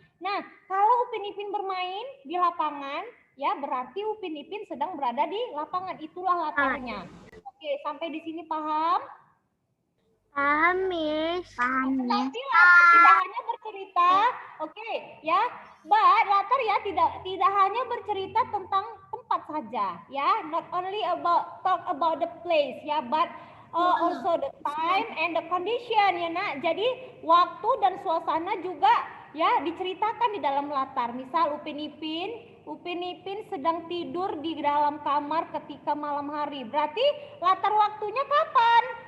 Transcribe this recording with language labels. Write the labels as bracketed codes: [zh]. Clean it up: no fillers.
[id] Nah, kalau Upin Ipin bermain di lapangan, ya berarti Upin Ipin sedang berada di lapangan. Itulah latarnya. Oke, sampai di sini paham? Paham, Miss. Paham, Miss. Tapi latar tidak hanya bercerita, oke, ya. But latar ya tidak hanya bercerita tentang tempat saja, ya. [en] Not only about talk about the place, ya, but also the time and the condition, ya, nak. [id] Jadi waktu dan suasana juga ya diceritakan di dalam latar. Misal Upin Ipin sedang tidur di dalam kamar ketika malam hari. Berarti latar waktunya kapan?